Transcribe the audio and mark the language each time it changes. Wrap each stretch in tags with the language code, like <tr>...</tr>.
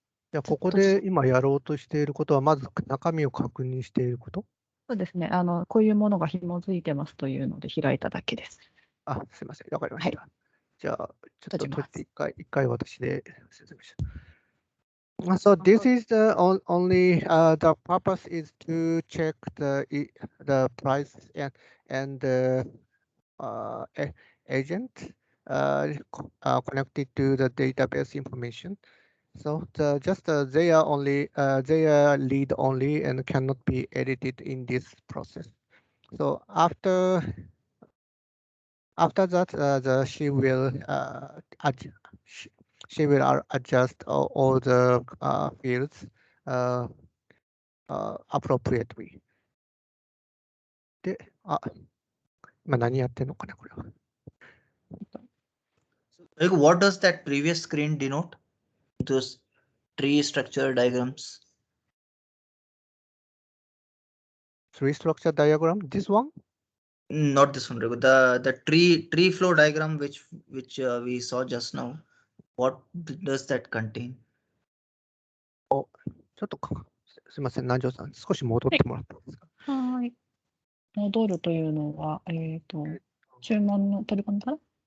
<ja>じゃあ、ここで今やろうとしていることは、まず中身を確認していること？そうですね。こういうものが紐づいてますというので開いただけです。すいません。わかりました。じゃあ、ちょっと閉じて一回私で説明します。</ja> <en>So this is the only the purpose is to check the price and the agent connected to the database information. So they are only they are read only and cannot be edited in this process. So after that, she will adjust all the fields appropriately.</en> <ja>で、今何やってんのかなこれは。</ja> <en>Rego, what does that previous screen denote? Those tree structure diagrams. Tree structure diagram. This one? Not this one, Rego. The tree flow diagram which we saw just now. What does that contain?</en> <ja>ちょっとすみません、南條さん、少し戻ってもらっていいですか？はい。戻るというのは、注文の取り込みかな？</ja>